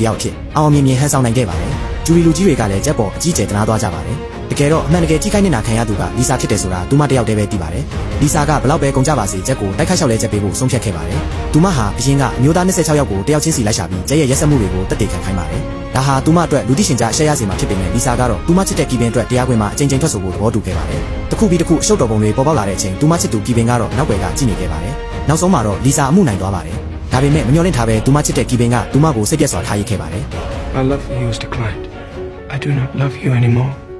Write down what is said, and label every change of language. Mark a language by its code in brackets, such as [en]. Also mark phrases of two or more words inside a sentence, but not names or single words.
[my] ယောက်ဖြစ်အောင်မြင်မြင်ဟန်ဆောင်နိုင်ခဲ့ပါတယ်။ဂျူရီလူကြီးတွေကလည်းဂျက်ပေါ်အကြီးကျယ်တနာသွားကြပါတယ်။တကယ်တော့အမှန်တကယ်ထိခိုက်နေတာခံရသူကလီဆာဖြစ်တယ်ဆိုတာသူမတယောက်တည်းပဲသိပါတယ်။လီဆာကဘလောက်ပဲကုန်ကြပါစေဂျက်ကိုတိုက်ခိုက်လျှောက်လဲချက်ပေးဖို့ဆုံးဖြတ်ခဲ့ပါတယ်။သူမဟာအရင်ကအမျိုးသား26ယောက်ကိုတယောက်ချင်းစီလိုက်ရှာပြီးဂျက်ရဲ့ရက်စက်မှုတွေကိုတက်တည်ခံခိုင်းပါတယ်။ဒါဟာသူမအတွက်လူသိရှင်ကြားရှက်ရစီမှာဖြစ်ပေမဲ့လီဆာကတော့သူမချစ်တဲ့ကီပင်အတွက်တရားခွင်မှာအချိန်ချင်းထွက်ဆိုဖို့သဘောတူခဲ့ပါတယ်။တစ်ခုပြီးတစ်ခုအရှုပ်တော်ပုံတွေပေါ်ပေါက်လာတဲ့အချိန်သူမချစ်သူကီပင်ကတော့နောက်ွယ်ကကြည့်နေခဲ့ပါတယ်။နောက်ဆုံးမှာတော့လီဆာအမှုနိုင်သွားပါတယ်။ဒါပေမဲ့မမျှော်လင့်ထားပဲသူမချစ်တဲ့ကီပင်ကသူမကိုစိတ်ပြတ်စွာထားရစ်ခဲ့ပါတယ်။ [en] My love for you is declined. I do not love you anymore.